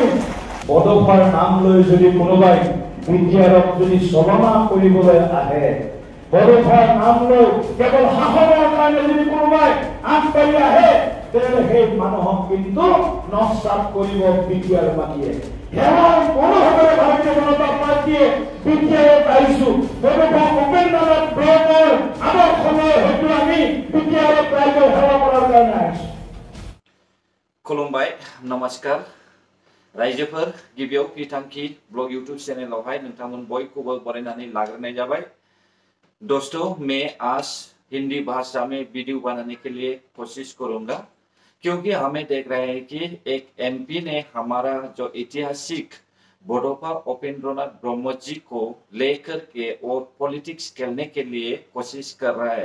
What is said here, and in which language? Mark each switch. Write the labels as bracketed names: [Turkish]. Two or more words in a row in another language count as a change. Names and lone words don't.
[Assamese] বড়োভাষাৰ নাম লৈ যদি কোনোবাই বিদ্যাৰক যদি চলনা কৰিবলৈ আহে, বড়োভাষাৰ নাম লৈ কেৱল শাসনৰ কাৰণে যদি কোনোবাই আগবাঢ়ি আহে, তেনেহ'লে সেই মানুহক কিন্তু নস্বাত কৰিব বিদ্যাৰ মাটিয়ে। সেৱাৰ মনোভাৱেৰে ভাৰতীয় জনতা পাৰ্টীয়ে বিদ্যাৰে পাইছো বড়োভাষা উপেন্দ্ৰনাথ ব্ৰহ্মৰ আদৰ্শলৈ হয়তো আমি বিদ্যালয়ত ৰাইজক সেৱা কৰাৰ কাৰণে আহিছো। [Bodo] खुलुमबाय, नमस्कार रायजोफोर। गिबियाव बिथांखि ब्लग यूट्यूब चैनलावहाय नोंथांमोन बयखौबो बरायनानै लाग्रोनाय जाबाय। [Hindi] दोस्तों, मैं आज हिंदी भाषा में वीडियो बनाने के लिए कोशिश करूंगा, क्योंकि हमें देख रहे हैं कि एक एमपी ने हमारा जो ऐतिहासिक बड़ोभाषा उपेंद्रनाथ ब्रह्म जी को लेकर के और पॉलिटिक्स खेलने के लिए कोशिश कर रहा है।